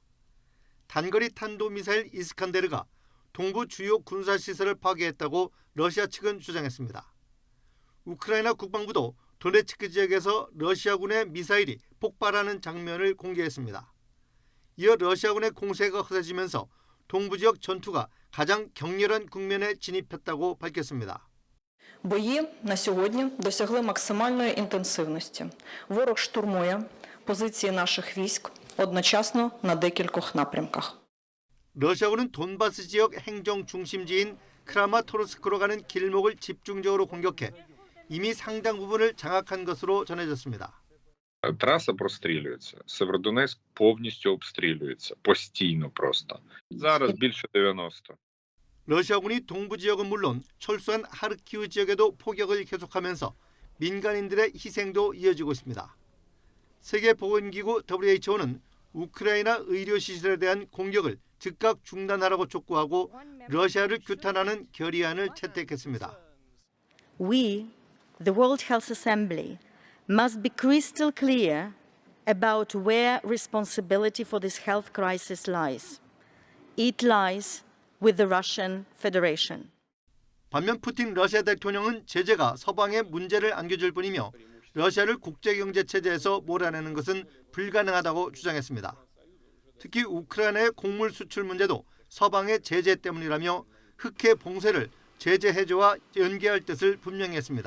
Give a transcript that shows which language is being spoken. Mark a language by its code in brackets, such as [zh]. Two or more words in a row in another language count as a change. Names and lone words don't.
[ko] 단거리 탄도미사일 이스칸데르가 동부 주요 군사시설을 파괴했다고 러시아 측은 주장했습니다. 우크라이나 국방부도 도네츠크 지역에서 러시아군의 미사일이 폭발하는 장면을 공개했습니다. 이어 러시아군의 공세가 허세지면서 동부 지역 전투가 가장 격렬한 국면에 진입했다고 밝혔습니다. [uk] Бої на сьогодні досягли максимальної інтенсивності. Ворог штурмує позиції наших військ одночасно на декількох напрямках. [ko] 러시아군은 돈바스 지역 행정 중심지인 크라마토르스크로 가는 길목을 집중적으로 공격해 이미 상당 부분을 장악한 것으로 전해졌습니다. [uk] Траса прострілюється. Северодонецьк повністю обстрілюється. Постійно просто. Зараз більше 90. [ko] 러시아군이 동부 지역은 물론 철수한 하르키우 지역에도 포격을 계속하면서 민간인들의 희생도 이어지고 있습니다. 세계보건기구 WHO는 우크라이나 의료시설에 대한 공격을 즉각 중단하라고 촉구하고 러시아를 규탄하는 결의안을 채택했습니다. [en] We, the World Health Assembly, must be crystal clear about where responsibility for this health crisis lies. It lies with the Russian Federation. [ko] 반면 푸틴 러시아 대통령은 제재가 서방에 문제를 안겨줄 뿐이며 러시아를 국제경제체제에서 몰아내는 것은 불가능하다고 주장했습니다. 특히 우크라이나의 곡물 수출 문제도 서방의 제재 때문이라며 흑해 봉쇄를 제재 해제와 연계할 뜻을 분명히 했습니다.